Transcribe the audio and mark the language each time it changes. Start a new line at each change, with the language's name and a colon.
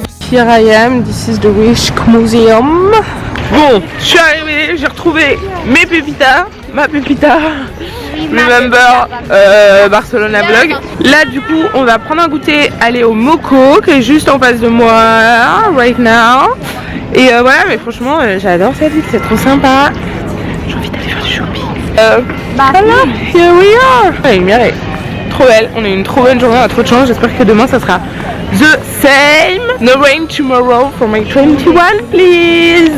English: Here I am, this is the Rijksmuseum.
French: Bon, je suis arrivée, j'ai retrouvé mes pépitas, ma pépita,
English: remember Barcelona vlog.
French: Là du coup on va prendre un goûter, aller au Moco qui est juste en face de moi,
English: right now.
French: Et voilà, mais franchement j'adore cette ville, c'est trop sympa. J'ai envie d'aller faire du shopping. Voilà,
English: here we are.
French: La lumière est trop belle, on a eu une trop bonne journée, on a trop de chance, j'espère que demain ça sera
English: the same. No rain tomorrow for my 21 please.